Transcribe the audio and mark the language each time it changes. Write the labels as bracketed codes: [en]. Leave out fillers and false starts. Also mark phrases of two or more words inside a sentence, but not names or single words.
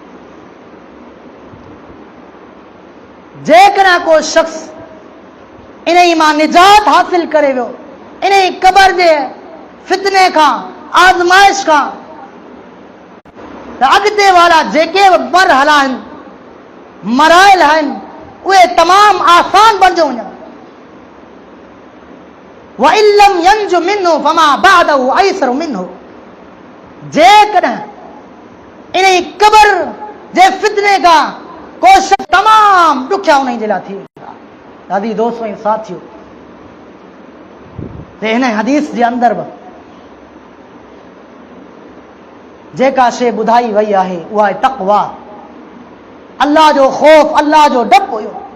[sd] जेकॾहिं को शख़्स इन ई मां निजात हासिल करे वियो, इन ई कब्र जे फितने खां, आज़माइश खां, त अॻिते वारा जेके बि मरहला आहिनि, मराइल आहिनि, उहे तमामु आसान बणिजो वञनि। [ar] وإلم ينج منه فما بعده أيسر منه. [sd] जेकॾहिं इन ई कब्र जे फितने खां को शख़्स तमामु ॾुखिया उन जे लाइ थी वेंदा। दादी दोस्तों ऐं साथियो, त हिन हदीस जे अंदरि बि जेका शइ ॿुधाई वई आहे उहा आहे तक़वा, अल्लाह जो ख़ौफ़, अल्लाह जो डपु हुयो।